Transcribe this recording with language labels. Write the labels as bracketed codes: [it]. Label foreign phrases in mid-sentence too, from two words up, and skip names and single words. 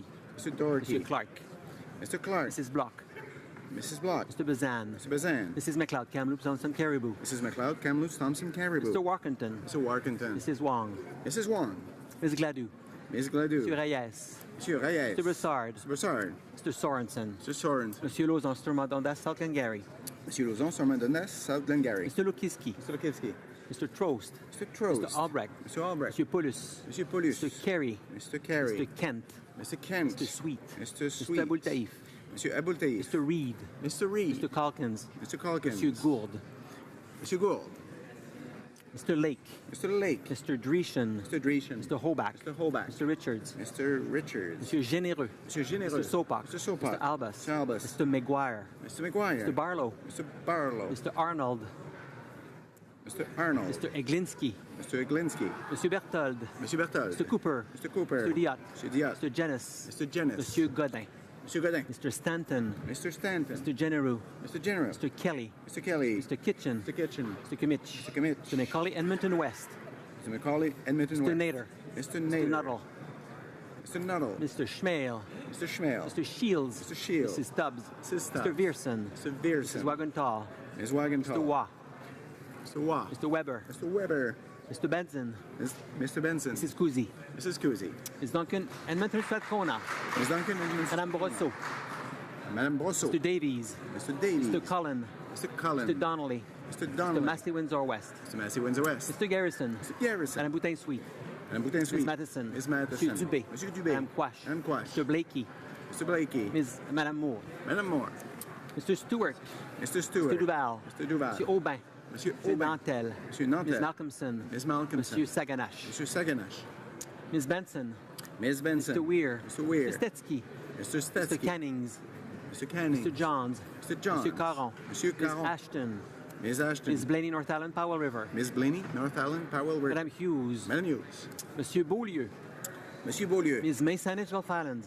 [en] Mr. Doherty. Mr. Clark. Mr. Clark. Mrs. Block. Mrs. Block. Mr. Bazan. Mr. Bazan. Mrs. McLeod, Kamloops, Thompson, Caribou. Mrs. McLeod, Kamloops, Thompson, Caribou. Mr. Warkentin. Mr. Warkentin. Mrs. Wong. Mrs. Wong. Ms. Gladue. Ms. Gladue. Mr. Reyes. [fr] Monsieur Reyes. [en] Mr. Broussard. Mr. Broussard. Mr. Sorensen. Mr. Sorensen. [fr] Monsieur Lauzon, Sturmont-Dundas, South Glengarry. Monsieur Lauzon, Sturmont-Dundas, South Glengarry. [en] Mr. Lukiski. Mr. Lukiski. Mr. Trost. Mr. Trost. Mr. Albrecht. Mr. Albrecht. [fr] Monsieur Paulus. Monsieur Paulus. [en] Mr. Carey. Mr. Carey. Mr. Kent. Mr. Kent. Mr. Sweet. Mr. Sweet. Mr. Aboultaïf. [fr] Monsieur Aboultaïf. [en] Mr. Reed. Mr. Reed. Mr. Calkins. Mr. Calkins. [fr] Monsieur Gould. Monsieur Gould. [en] Mr. Lake. Mr. Lake. Mr. Dreeshen. Mr. Dreeshen. Mr. Hoback. Mr. Hoback. Mr. Richards. Mr. Richards. [fr] Monsieur Généreux. Monsieur Généreux. [en] Mr. Sopak. Mr. Sopak. Mr. Albus. Mr. Albus. Mr. McGuire. Mr. McGuire. Mr. Barlow. Mr. Barlow. Mr. Arnold. Mr. Arnold. Mr. Eglinski. Mr. Eglinski. [fr] Monsieur Berthold. Monsieur Berthold. [en] Mr. Cooper. Mr. Cooper. Mr. Diot. Mr. Diot. Mr. Jenis. Mr. Jenis. [fr] Monsieur Godin. Monsieur Godin. [en] Mr. Stanton. Mr. Stanton. Mr. Genereux. Mr. General. Mr. Kelly. Mr. Kelly. Mr. Kitchen. Mr. Kitchen. Mr. Kimmich. Mr. Kimmich. Mr. Macaulay, Edmonton West. Mr. Macaulay, Edmonton Mr. West. Nader. Mr. Mr. Nader. Nuttall. Mr. Nuttall. Mr. Schmale. Mr. Schmale. Mr. Shields. Mr. Shields. Mrs. Stubbs. Mrs. Stubbs. Mr. Vierson. Mr. Vierson. Mrs. Wagenthal. Ms. Wagenthal. Mr. Waugh. Mr. Waugh. Mr. Weber. Mr. Weber. Mr. Benson. Mr. Benson. Mrs. Cousy. Mrs. Cousy. Ms. Duncan, Edmonton Strathcona. Ms. Duncan. [fr] Madame Brosseau. Madame Brosseau. [en] Mr. Davies. Mr. Davies. Mr. Cullen. Mr. Cullen. Mr. Donnelly. Mr. Donnelly. Mr. Massey Windsor West. Mr. Massey Windsor West. Mr. Garrison. Mr. Garrison. [fr] Madame Boutin Sweet. Madame Boutin Sweet. [en] Ms. Matheson. Ms. Matheson. [fr] Monsieur Dubé. Monsieur Dubé. Madame Quash. Madame Quash. [en] Mr. Blakey. Mr. Blakey. [fr] Madame Moore. Madame Moore. [en] Mr. Stewart. Mr. Stewart. Mr. Duval. Mr. Duval. [fr] Monsieur Aubin. Monsieur [en] Mr. Aubin. Nantel. [fr] Monsieur Nantel. [en] Ms. Malcolmson. Ms. Malcolmson. [fr] Monsieur Saganache. Monsieur Saganache. [en] Ms. Benson. Ms. Benson. Mr. Weir. Mr. Weir. Mr. Stetsky. Mr. Stetsky. Mr. Cannings. Mr. Canning. Mr. Johns. Mr. Johns. [fr] Monsieur Caron. Monsieur Caron. [en] Ms. Ashton. Ms. Ashton. Ms. Blaney, North Island, Powell River. Ms. Blaney, North Island, Powell River. [fr] Madame Hughes. Madame Hughes. Monsieur Beaulieu. Monsieur Beaulieu. [en] Ms. May, Saanich Gulf Islands.